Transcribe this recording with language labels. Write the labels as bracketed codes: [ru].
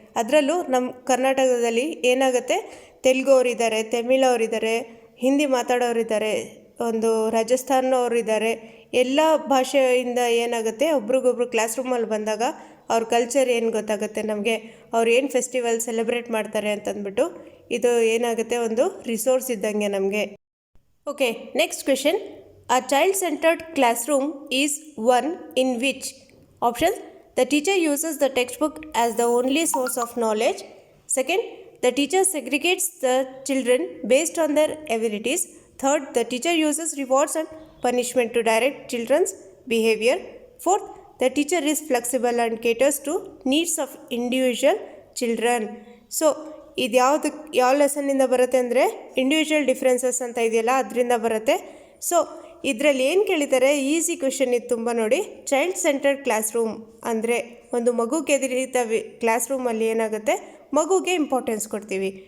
[kn] ಅದರಲ್ಲೂ ನಮ್ಮ ಕರ್ನಾಟಕದಲ್ಲಿ ಏನಾಗುತ್ತೆ, ತೆಲುಗು ಅವರಿದ್ದಾರೆ, ತಮಿಳ್ ಅವರಿದ್ದಾರೆ, ಹಿಂದಿ ಮಾತಾಡೋರಿದ್ದಾರೆ, ಒಂದು ರಾಜಸ್ಥಾನವರಿದ್ದಾರೆ. ಎಲ್ಲ ಭಾಷೆಯಿಂದ ಏನಾಗುತ್ತೆ, ಒಬ್ರಿಗೊಬ್ರು ಕ್ಲಾಸ್ ರೂಮಲ್ಲಿ ಬಂದಾಗ ಅವ್ರ ಕಲ್ಚರ್ ಏನು ಗೊತ್ತಾಗುತ್ತೆ ನಮಗೆ, ಅವ್ರು ಏನು ಫೆಸ್ಟಿವಲ್ ಸೆಲೆಬ್ರೇಟ್ ಮಾಡ್ತಾರೆ ಅಂತಂದ್ಬಿಟ್ಟು. ಇದು ಏನಾಗುತ್ತೆ, ಒಂದು ರಿಸೋರ್ಸ್ ಇದ್ದಂಗೆ ನಮಗೆ. [en] Okay, next question. A child-centered classroom is one in which options the teacher uses the textbook as the only source of knowledge. Second, the teacher segregates the children based on their abilities. Third, the teacher uses rewards and punishment to direct children's behavior. Fourth, the teacher is flexible and caters to needs of individual children. [kn] So ಇದು ಯಾವ ಲೆಸನ್ನಿಂದ ಬರುತ್ತೆ ಅಂದರೆ, individual differences ಅಂತ ಇದೆಯಲ್ಲ ಅದರಿಂದ ಬರುತ್ತೆ. So ಇದರಲ್ಲಿ ಏನು ಕೇಳಿದ್ದಾರೆ, ಈಸಿ ಕ್ವೆಶನ್ ಇದು ತುಂಬ ನೋಡಿ. ಚೈಲ್ಡ್ ಸೆಂಟರ್ಡ್ ಕ್ಲಾಸ್ ರೂಮ್ ಅಂದರೆ ಒಂದು ಮಗುಗೆ ಎದುರಿತ ಕ್ಲಾಸ್ ರೂಮಲ್ಲಿ ಏನಾಗುತ್ತೆ, ಮಗುಗೆ ಇಂಪಾರ್ಟೆನ್ಸ್ ಕೊಡ್ತೀವಿ.